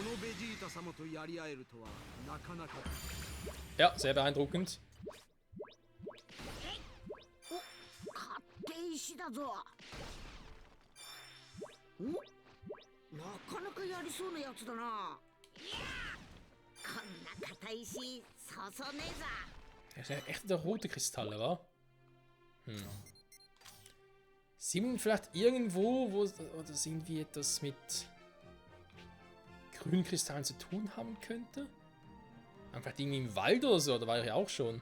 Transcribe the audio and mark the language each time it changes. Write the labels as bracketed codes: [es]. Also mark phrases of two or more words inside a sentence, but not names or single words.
[ja] ジータ様とやり合えるとはなかなかだ。 [de] Ja, sehr beeindruckend. [ja] 勝手石だぞ。お、なかなかやりそうなやつだな。こんな硬い石そうそうねえぞ。 [de] Das sind echt der rote Kristalle, wa? Sind wir vielleicht irgendwo, oder sind wir etwas mit grünen Kristallen zu tun haben könnte? Vielleicht irgendwie im Wald oder so, da war ich ja auch schon.